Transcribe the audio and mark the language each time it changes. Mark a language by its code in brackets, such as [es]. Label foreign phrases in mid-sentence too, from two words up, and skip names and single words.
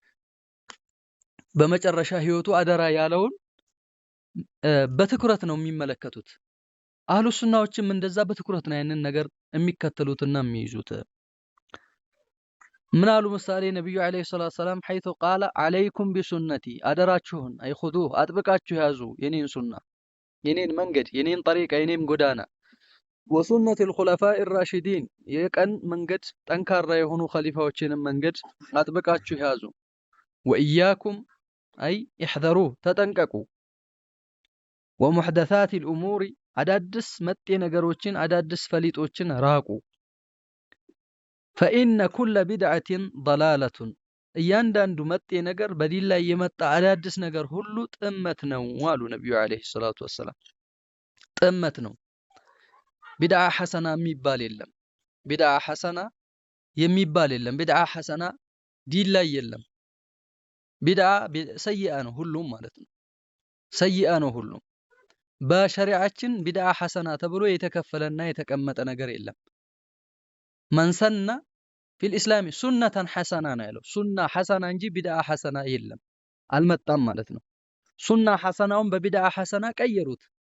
[am] በመጨረሻ ህይወቱ አደራ ያለውን በትኩረት ነው የሚመለከቱት። አህሉ ሱናዎችም እንደዛ በትኩረት ነው ያንን ነገር የሚከተሉትና የሚይዙት። ምን አሉ ምሳሌ ነብዩ [ar] عليه الصلاة السلام [am] ሐይቱ [ar] قال عليكم بسنتي [am] አደራችሁን አይኹዱህ አጥብቃችሁ ያዙ የኔን ሱና የኔን መንገድ የኔን ጠሪቃ የኔን ጎዳና [ar] وسنتي الخلفاء الراشدين [am] የቀን መንገድ ጠንካራ የሆኑ ኸሊፋዎችንም መንገድ አጥብቃችሁ ያዙ። [ar] وإياكم أي احذروا [am] ተጠንቀቁ። [ar] ومحدثات الأمور [am] አዳድስ መጤ ነገሮችን አዳድስ ፈሊጦችን ራቁ። [ar] فإن كل بدعة ضلالة [am] እያንዳንዱ መጤ ነገር በዲን ላይ የመጣ አዳድስ ነገር ሁሉ ጥመት ነው አሉ ነብዩ [ar] عليه الصلاة والسلام። [am] ጥመት ነው። [ar] بدعة حسنة [am] የሚባል የለም። ቢድዓ ሐሰና የሚባል የለም። [ar] بدعة حسنة [am] ዲን ላይ የለም። [ar] بدعة سيئة [am] ነው ሁሉም ማለት ነው። ሰይአ ነው ሁሉም። በሸሪዓችን [ar] بدعة حسنة [am] ተብሎ የተከፈለና የተቀመጠ ነገር የለም። [ar] من سن في الإسلام سنة حسنة [am] ነው ያለው። [ar] سنة حسنة [am] እንጂ [ar] بدعة حسنة [am] የለም፣ አልመጣም ማለት ነው። ሱና ሐሰናውን በቢድዓ ሐሰና ቀየሩት።